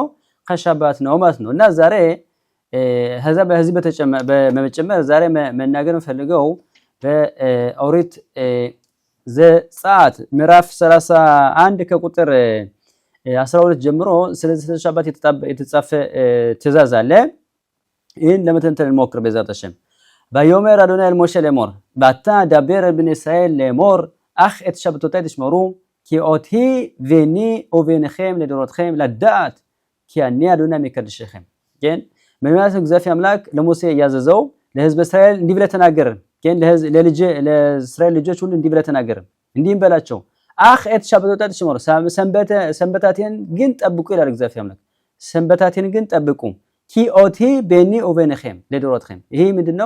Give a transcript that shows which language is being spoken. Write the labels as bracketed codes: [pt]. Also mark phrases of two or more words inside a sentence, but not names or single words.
[am] ከሻባት ነው ማለት ነው። እና ዛሬ በመጨመር ዛሬ መናገር ፈልገው በኦሪት ዘጸአት ምዕራፍ 31 ከቁጥር 12 ጀምሮ ስለዚህ ሻባት የተጻፈ ትእዛዝ አለ። ይህን ለመተንተን እንሞክር በዛት [he] השם። ויאמר אדוני אל משה לאמור, ואתה דבר אל בני ישראל לאמור, אך את שבתותיי תשמרו, כי אותי ואני וביניכם לדורותכם לדעת, כי אני אדוני מקדשכם. כן? [am] በሚያስ እግዚአብሔር አምላክ ለሙሴ ያዘዘው ለሕዝበ እስራኤል እንዲህ ብለህ ተናገር። ግን ለእስራኤል ልጆች ሁሉ እንዲህ ብለህ ተናገር። እንዲህም በላቸው [he] אך את שבתותי תשמרו [am] ሰንበታቴን ግን ጠብቁ ይላል እግዚአብሔር አምላክ። ሰንበታቴን ግን ጠብቁ [he] כי אות ביני וביניכם לדורותיכם። [am] ይሄ ምንድነው?